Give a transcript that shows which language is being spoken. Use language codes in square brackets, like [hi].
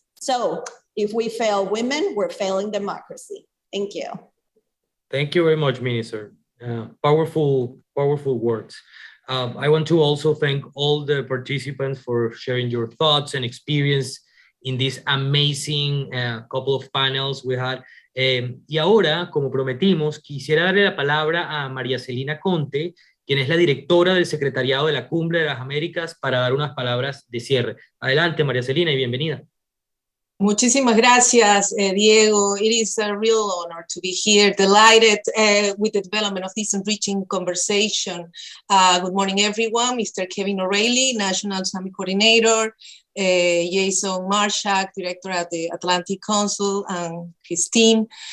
[en] So if we fail women, we're failing democracy. Thank you. Thank you very much, Minister. Powerful words. I want to also thank all the participants for sharing your thoughts and experience in this amazing couple of panels we had. [es] Y ahora, como prometimos, quisiera darle la palabra a María Celina Conte, quien es la directora del Secretariado de la Cumbre de las Américas, para dar unas palabras de cierre. Adelante, María Celina, y bienvenida. Muchísimas gracias, Diego. [en] It is a real honor to be here, delighted with the development of this enriching conversation. Good morning, everyone. Mr. Kevin O'Reilly, National Summit Coordinator, Jason Marshak, Director at the Atlantic Council, and his team.